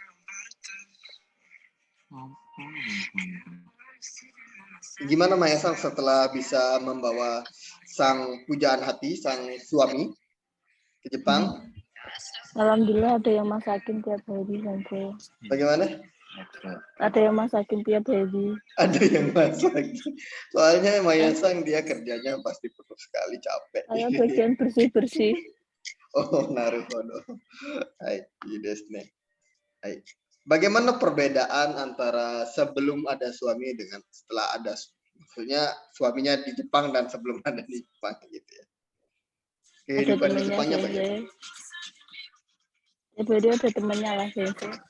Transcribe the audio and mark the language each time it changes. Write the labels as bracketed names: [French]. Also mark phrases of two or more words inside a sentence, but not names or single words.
[Indonesian] Gimana Maya Sang setelah bisa membawa sang pujaan hati, sang suami ke Jepang? Alhamdulillah ada yang masakin tiap hari, Sensei. Bagaimana? Ada yang masakin tiap hari. Ada yang masak. Soalnya Maya-san dia kerjanya pasti penuh sekali, capek. Saya bagian bersih-bersih. [Japanese] Oh, naruhodo. Hai,いいですね. Hai. [Indonesian] Bagaimana perbedaan antara sebelum ada suami dengan setelah ada, maksudnya suaminya di Jepang dan sebelum ada di Jepang gitu ya. Ada Kehidupan di temennya Jepangnya Sensei. bagaimana? Ya beliau ada temennya lah Sensei.